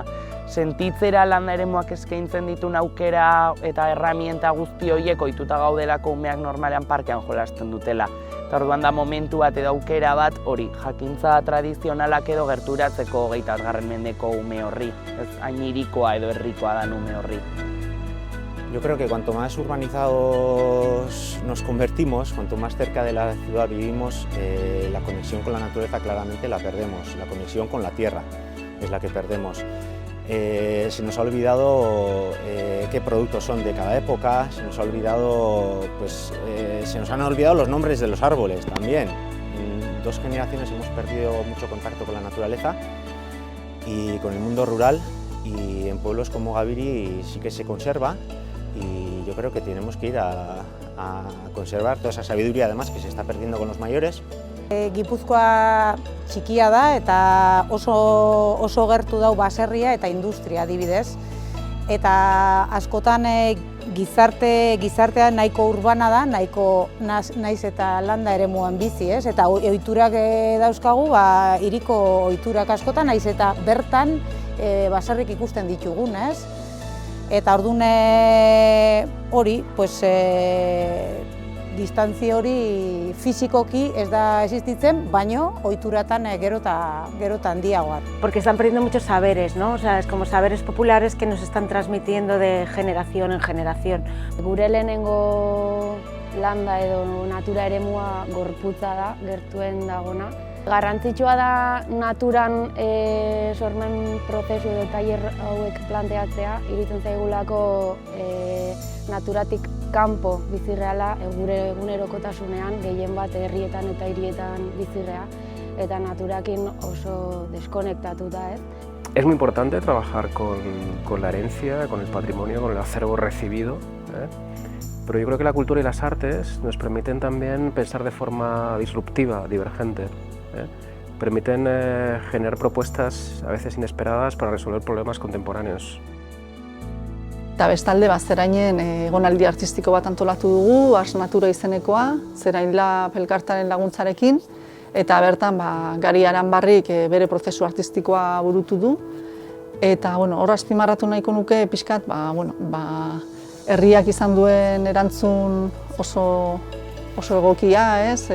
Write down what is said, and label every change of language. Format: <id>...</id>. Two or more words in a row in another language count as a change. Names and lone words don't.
<eu>Sentitzera landa eremuak eskaintzen ditun aukera eta erramienta guzti horiek ohituta gaudelako umeak normalean parkean jolasten dutela. Eta orduan da momentu bat edo aukera bat hori, jakintza tradizionalak edo gerturatzeko 21. mendeko ume horri, ez hain hirikoa edo herrikoa dan ume horri.</eu> <es>Yo creo que cuanto más urbanizados nos convertimos, cuanto más cerca de la ciudad vivimos, la conexión con la naturaleza claramente la perdemos, la conexión con la tierra es la que perdemos. Se nos ha olvidado qué productos son de cada época, se nos ha olvidado, se nos han olvidado los nombres de los árboles también. En 2 generaciones hemos perdido mucho contacto con la naturaleza y con el mundo rural, y en pueblos como Gabiri sí que se conserva, y yo creo que tenemos que ir a conservar toda esa sabiduría además que se está perdiendo con los mayores.</es> <eu>Gipuzkoa txikia da eta oso gertu dau baserria eta industria adibidez. Eta askotan gizartea nahiko urbana da, naiz eta landa eremuan bizi, ez? Eta ohiturak dauzkagu, hiriko ohiturak askotan, naiz eta bertan baserrik ikusten ditugun, ez? Eta orduan hori, distantzia hori fisikoki ez da existitzen, baino ohituratan gero eta handiagoa.</eu> <es>Porque están perdiendo muchos saberes, ¿no? O sea, es como saberes populares que nos están transmitiendo de generación en generación.</es> <eu>Gure lehenengo landa edo natura eremua gorputza da, gertuen dagona. Garrantzitsua da naturan sormen prozesu edo tailer hauek planteatzea, iruditzen zaigulako naturatik kanpo bizirreala gure egunerokotasunean, gehien bat herrietan eta hirietan bizirrea, eta naturakin oso deskonektatuta, ez?</eu> <es>Es muy importante trabajar con la herencia, con el patrimonio, con el acervo recibido, pero yo creo que la cultura y las artes nos permiten también pensar de forma disruptiva, divergente. Permiten generar propuestas a veces inesperadas para resolver problemas contemporáneos.</es> <eu>Eta bestalde, Zerainen egonaldi artistiko bat antolatu dugu, Ars Natura izenekoa, Zerainla elkartearen laguntzarekin, eta bertan Gari Aranbarrik bere prozesu artistikoa burutu du. Eta hor azpimarratu nahiko nuke pixkat, herriak izan duen erantzun oso egokia, ez?</eu>